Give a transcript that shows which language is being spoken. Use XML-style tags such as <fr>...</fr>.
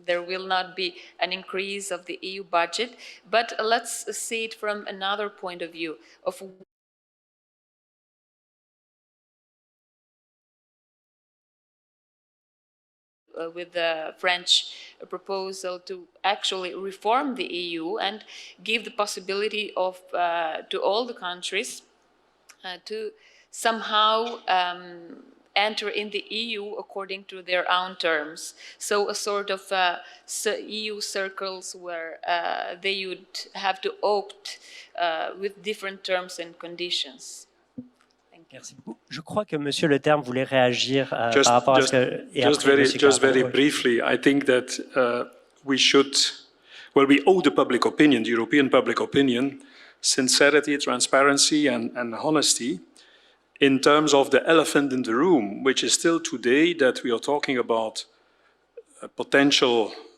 <en>There will not be an increase of the EU budget, but let's see it from another point of view of with the French proposal to actually reform the EU and give the possibility of to all the countries to somehow enter in the EU according to their own terms. So a sort of EU circles where they would have to opt with different terms and conditions.</en> <fr>Merci beaucoup. Je crois que Monsieur Le Terme voulait réagir par rapport à ce que...</fr> <en>Just very briefly, I think that we should, well, we owe the public opinion, the European public opinion, sincerity, transparency, and honesty in terms of the elephant in the room, which is still today that we are talking about a potential</en>